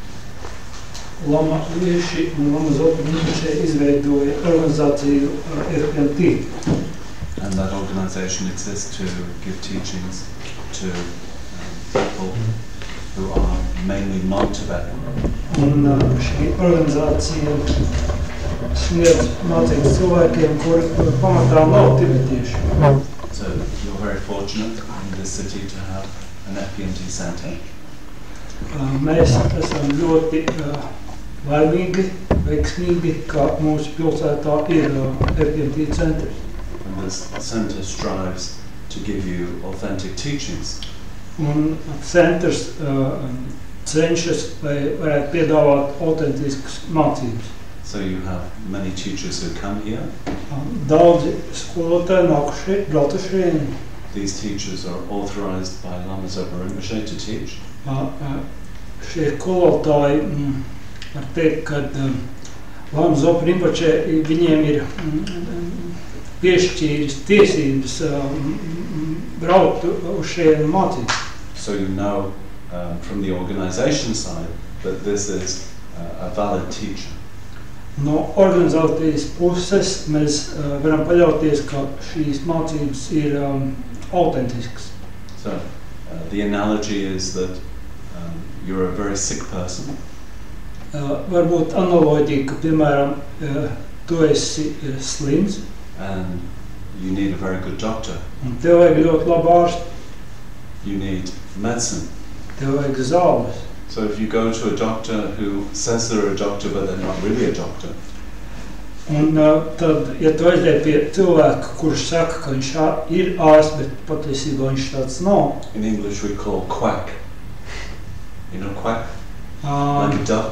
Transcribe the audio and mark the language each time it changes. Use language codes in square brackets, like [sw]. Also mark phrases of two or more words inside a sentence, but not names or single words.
[lv] Lama Lieši un Lama Zopa Rinpoche izveidoja organizāciju FPNT. [en] And that organization exists to give teachings to people who are mainly non-Tibetan. [lv] Un šī organizācija sniedz mācības cilvēkiem, kuri pamatā nav tibetieši. [en] So you're very fortunate in this city to have an FPNT center. [lv] Mēs esam ļoti laimīgi, veiksmīgi, ka mūsu pilsētā ir FPNT centrs. [en] And this center strives to give you authentic teachings. [lv] Un centrs cenšas, lai varētu piedāvāt autentiskas mācības. [en] So you have many teachers who come here. [lv] Daudzi skolotāji nākuši, braukuši. [en] These teachers are authorized by Lama Zopa Rinpoche to teach. [lv] Šie skolotāji, var teikt, ka Lama Zopa Rinpoche viņiem ir piešķīris tiesības braukt uz šiem mācīt. [en] So you know from the organization side that this is a valid teacher. [lv] No organizācijas puses mēs varam paļauties, ka šīs mācības ir autentiskas. [en] So the analogy is that you're a very sick person. [lv] Varbūt analoģija, ka, piemēram, tu esi slims. [en] And you need a very good doctor. [lv] Un tev vajag ļoti labu ārstu. [en] You need medicine. [lv] Tev vajag zāles. [en] So if you go to a doctor who says they're a doctor but they're not really a doctor. [lv] Un tad, ja tu aiziet pie cilvēka, kurš saka, ka viņš ir ārsts, bet patiesībā viņš tāds nav. [en] In English we call quack. You know quack? Like a duck.